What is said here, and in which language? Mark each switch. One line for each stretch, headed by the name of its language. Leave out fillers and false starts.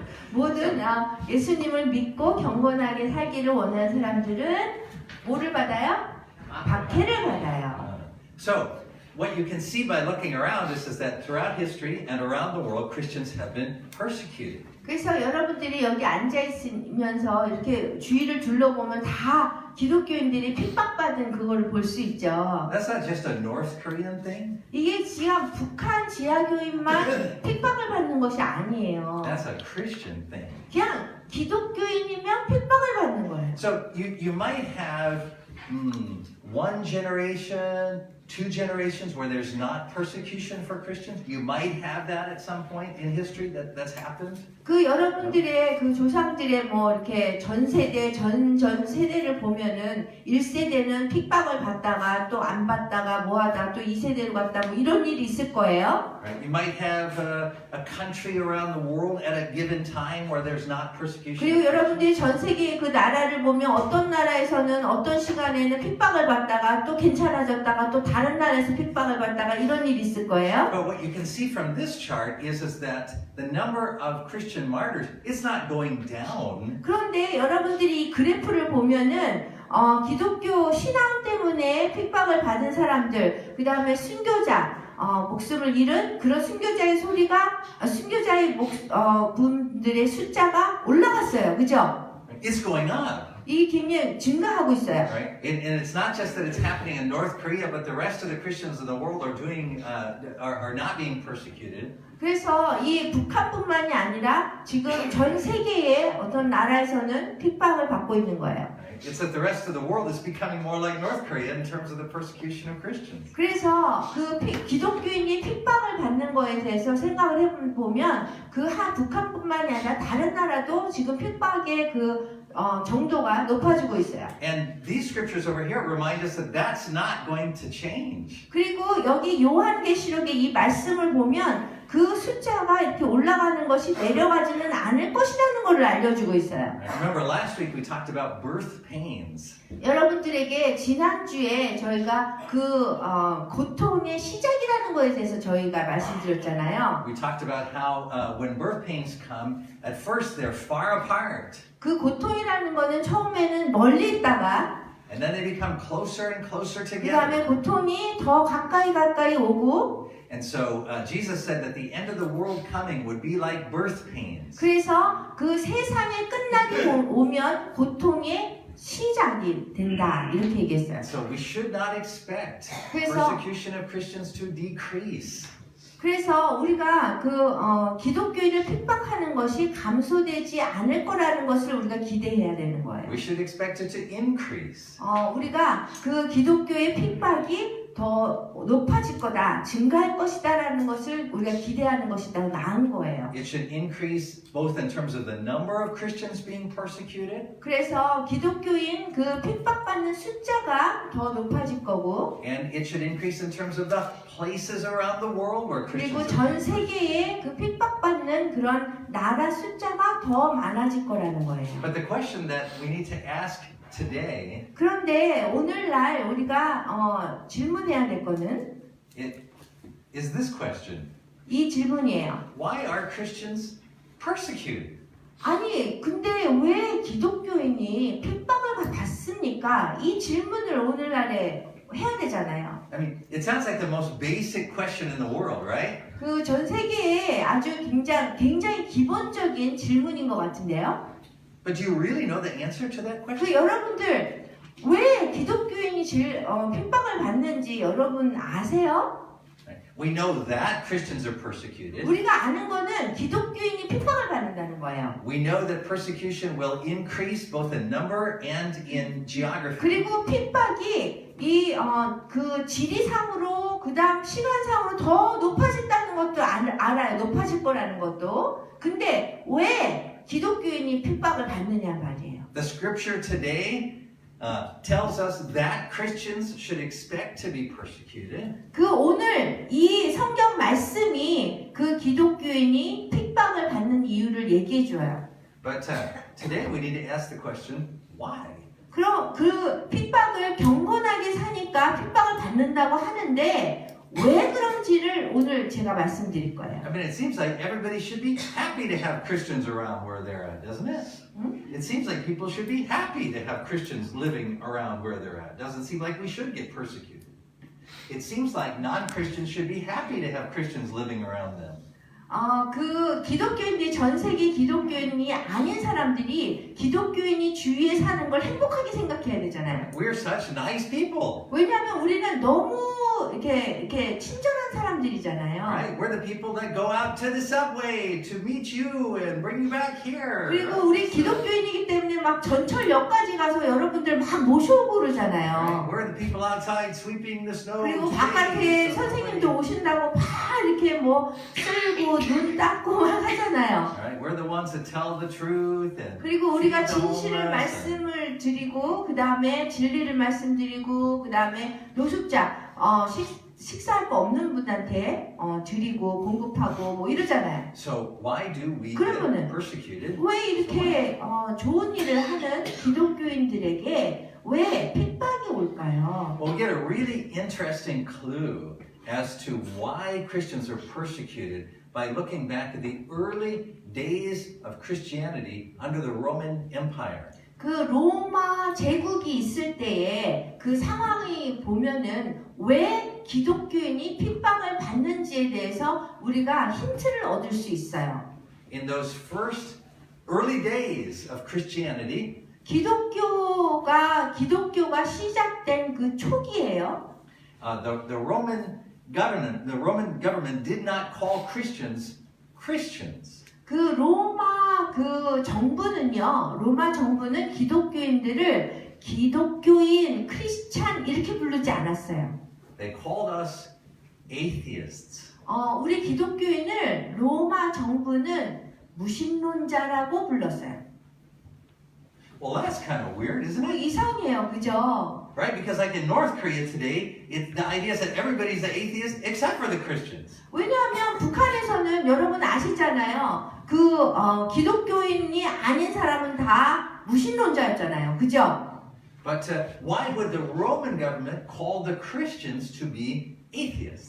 Korean: 모든 예수님을 믿고 경건하게 살기를 원하는 사람들은 뭐를 받아요? 박해를 받아요.
English: So, what you can see by looking around is that throughout history and around the world, Christians have been persecuted.
Korean: 그래서 여러분들이 여기 앉아 있으면서 이렇게 주위를 둘러보면 다 기독교인들이 핍박받은 그걸 볼 수 있죠.
English: That's not just a North Korean thing.
Korean: 이게 지하 북한 지하교인만 핍박을 받는 것이 아니에요.
English: That's a Christian thing.
Korean: 그냥 기독교인이면 핍박을 받는 거예요.
English: So you might have one generation, two generations where there's not persecution for Christians. You might have that at some point in history that's happened.
Korean: 그 여러분들의 그 조상들의 뭐 이렇게 전 세대 전 세대를 보면은 1세대는 핍박을 받다가 또 안 받다가 뭐 하다 또 2세대로 갔다 뭐 이런 일이 있을 거예요.
English: Right? You might have a country around the world at a given time where there's not persecution.
Korean: 그리고 여러분들이 전 세계의 그 나라를 보면 어떤 나라에서는 어떤 시간에는 핍박을 받다가 또 괜찮아졌다가 또 다른 나라에서 핍박을 받다가 이런 일이 있을 거예요.
English: But what you can see from this chart is that the number of Christian martyrs is not going down.
Korean: 그런데 여러분들이 이 그래프를 보면은 기독교 신앙 때문에 핍박을 받은 사람들, 그 다음에 순교자, 목숨을 잃은 그런 순교자의 순교자의 분들의 숫자가 올라갔어요. 그죠?
English: It's going up.
Korean: 이 굉장히 증가하고 있어요.
English: Right? And it's not just that it's happening in North Korea, but the rest of the Christians in the world are not being persecuted.
Korean: 그래서 이 북한뿐만이 아니라 지금 전 세계의 어떤 나라에서는 핍박을 받고 있는 거예요.
English: It's that the rest of the world is becoming more like North Korea in terms of the persecution of Christians.
Korean: 그래서 그 기독교인이 핍박을 받는 거에 대해서 생각을 해보면 그 북한뿐만이 아니라 다른 나라도 지금 핍박의 정도가 높아지고 있어요.
English: And these scriptures over here remind us that that's not going to change.
Korean: 그리고 여기 요한계시록의 이 말씀을 보면 그 숫자가 이렇게 올라가는 것이 내려가지는 않을 것이라는 것을 알려주고 있어요.
English: Remember last week we talked about birth pains.
Korean: 여러분들에게 지난주에 저희가 고통의 시작이라는 것에 대해서 저희가 말씀드렸잖아요.
English: We talked about how when birth pains come, at first they're far apart.
Korean: 그 고통이라는 거는 처음에는 멀리 있다가
English: And then they become closer and closer 그 together.
Korean: 다음에 고통이 더 가까이 오고
English: And so Jesus said that the end of the world coming would be like birth pains.
Korean: 그래서 그 세상의 끝나기 오면 고통의 시작이 된다 이렇게 얘기했어요.
English: So we should not expect
Korean: 그래서
English: persecution of Christians to decrease.
Korean: 그래서 우리가 기독교인을 핍박하는 것이 감소되지 않을 거라는 것을 우리가 기대해야 되는 거예요.
English: We should expect it to increase.
Korean: 우리가 그 기독교의 핍박이 더 높아질 거다, 증가할 것이다라는 것을 우리가 기대하는 것이 더 나은 거예요.
English: It should increase both in terms of the number of Christians being persecuted
Korean: 그래서 기독교인 그 핍박받는 숫자가 더 높아질 거고,
English: and it should increase in terms of the places around the world where
Korean: 그리고
English: Christians
Korean: 전 세계에 그 핍박받는 그런 나라 숫자가 더 많아질 거라는 거예요.
English: But the question that we need to ask today
Korean: 그런데 오늘날 우리가 질문해야 될 거는
English: is this question.
Korean: 이 질문이에요.
English: Why are Christians persecuted?
Korean: 아니, 근데 왜 기독교인이 핍박을 받습니까? 이 질문을 오늘날에 해야 되잖아요.
English: I mean, it sounds like the most basic question in the world, right?
Korean: 그 전 세계에 아주 굉장히 기본적인 질문인 것 같은데요.
English: But do you really know the answer to that question?
Korean: 그 여러분들 왜 기독교인이 핍박을 받는지 여러분 아세요?
English: We know that Christians are persecuted.
Korean: 우리가 아는 거는 기독교인이 핍박을 받는다는 거예요.
English: We know that persecution will increase both in number and in geography.
Korean: 그리고 핍박이 그 지리상으로 그다음 시간상으로 더 높아진다는 것도 알아요. 높아질 거라는 것도. 근데 왜 기독교인이 핍박을 받느냐 말이에요.
English: The scripture today tells us that Christians should expect to be persecuted.
Korean: 그 오늘 이 성경 말씀이 그 기독교인이 핍박을 받는 이유를 얘기해 줘요.
English: But today we need to ask the question, why?
Korean: 그럼 그 핍박을 경건하게 사니까 핍박을 받는다고 하는데 왜 그런지를 오늘 제가 말씀드릴 거예요.
English: I mean, it seems like everybody should be happy to have Christians around where they're at, doesn't it? It seems like people should be happy to have Christians living around where they're at. Doesn't seem like we should get persecuted. It seems like non-Christians should be happy to have Christians living around them.
Korean: 그 기독교인들이 전 세계 기독교인이 아닌 사람들이 기독교인이 주위에 사는 걸 행복하게 생각해야 되잖아요.
English: We're such nice people.
Korean: 왜냐하면 우리는 너무 이렇게 친절한 사람들이잖아요.
English: Right? We're the people that go out to the subway to meet you and bring you back here.
Korean: 그리고 우리 기독교인이기 때문에 막 전철역까지 가서 여러분들 막 모셔오고
English: Right?
Korean: 그러잖아요.
English: We're the people outside sweeping the snow.
Korean: 그리고 바깥에 선생님도 오신다고 막 이렇게 뭐 쓸고 눈 닦고 막 하잖아요.
English: Right? We're the ones that tell the truth and
Korean: 그리고 우리가
English: feed the
Korean: 진실을
English: homeless and-
Korean: 말씀을 드리고 그 다음에 진리를 말씀드리고 그 다음에 노숙자 식사할 거 없는 분한테 드리고 공급하고 뭐 이러잖아요.
English: So why do we
Korean: 그러면은
English: get persecuted?
Korean: 왜 이렇게 좋은 일을 하는 기독교인들에게 왜 핍박이 올까요?
English: Well, we get a really interesting clue as to why Christians are persecuted by looking back at the early days of Christianity under the Roman Empire.
Korean: 그 로마 제국이 있을 때에 그 상황이 보면은 왜 기독교인이 핍박을 받는지에 대해서 우리가 힌트를 얻을 수 있어요.
English: In those first early days of Christianity,
Korean: 기독교가 시작된 그 초기예요.
English: the Roman government did not call Christians Christians.
Korean: 그 로마 정부는 기독교인들을 기독교인, 크리스찬 이렇게 부르지 않았어요.
English: They called us atheists.
Korean: 우리 기독교인을 로마 정부는 무신론자라고 불렀어요.
English: Well, that's kind of weird, isn't it?
Korean: 이상해요, 그죠?
English: Right? Because like in North Korea today, the idea is that everybody's an atheist except for the Christians.
Korean: 왜냐하면 북한에서는 여러분 아시잖아요. 기독교인이 아닌 사람은 다 무신론자였잖아요, 그죠?
English: But why would the Roman government call the Christians to be atheists?